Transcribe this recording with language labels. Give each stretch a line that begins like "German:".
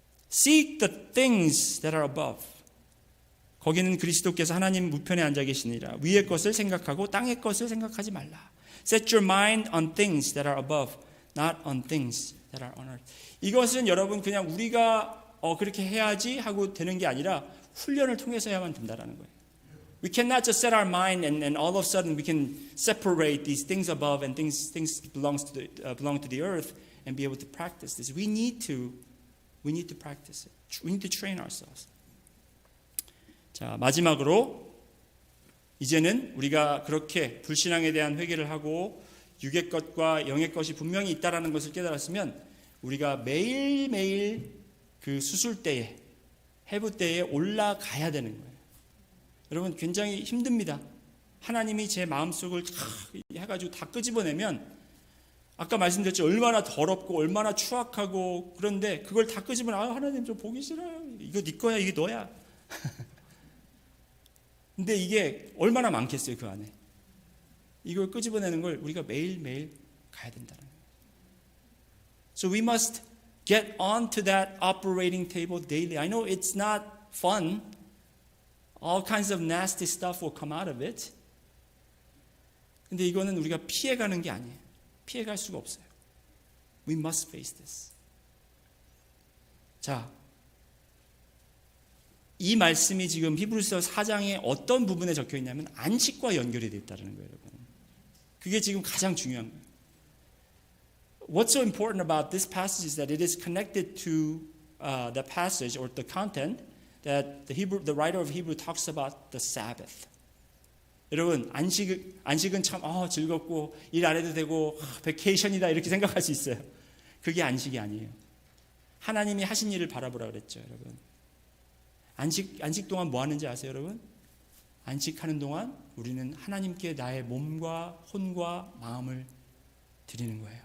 English: Seek the things that are above.
Korean: 거기는 그리스도께서 하나님 우편에 앉아 계시니라. 위의 것을 생각하고 땅의 것을 생각하지 말라.
English: Set your mind on things that are above, not on things that are on earth.
Korean: 이것은 여러분 그냥 우리가 그렇게 해야지 하고 되는 게 아니라 훈련을 통해서 해야만 된다라는 거예요.
English: We cannot just set our mind and all of a sudden we can separate these things above and things belong to the earth and be able to practice this. We need to practice it. We need to train ourselves.
Korean: 자, 마지막으로 이제는 우리가 그렇게 불신앙에 대한 회개를 하고 육의 것과 영의 것이 분명히 있다라는 것을 깨달았으면 우리가 매일매일 그 수술 때에 해부 때에 올라가야 되는 거예요. 여러분 굉장히 힘듭니다. 하나님이 제 마음속을 해가지고 다 끄집어내면 아까 말씀드렸죠. 얼마나 더럽고 얼마나 추악하고 그런데 그걸 다 끄집어내. 하나님 좀 보기 싫어요. 이거 네 거야. 이게 너야. 근데 이게 얼마나 많겠어요. 그 안에. 이걸 끄집어내는 걸 우리가 매일매일 가야 된다는 거예요.
English: So we must get onto that operating table daily. I know it's not fun. All kinds of nasty stuff will come out of it.
Korean: 근데 이거는 우리가 피해가는 게 아니에요. 피해갈 수가 없어요.
English: We must face this.
Korean: 자, 이 말씀이 지금 히브리서 4장의 어떤 부분에 적혀 있냐면 안식과 연결이 되어 있다는 거예요, 여러분. 그게 지금 가장 중요한 거예요.
English: What's so important about this passage is that it is connected to the passage or the content that the writer of Hebrew talks about the Sabbath.
Korean: 여러분 안식은 참 즐겁고 일 안 해도 되고 베케이션이다 이렇게 생각할 수 있어요. 그게 안식이 아니에요. 하나님이 하신 일을 바라보라 그랬죠, 여러분. 안식 동안 뭐 하는지 아세요, 여러분? 안식하는 동안 우리는 하나님께 나의 몸과 혼과 마음을 드리는 거예요.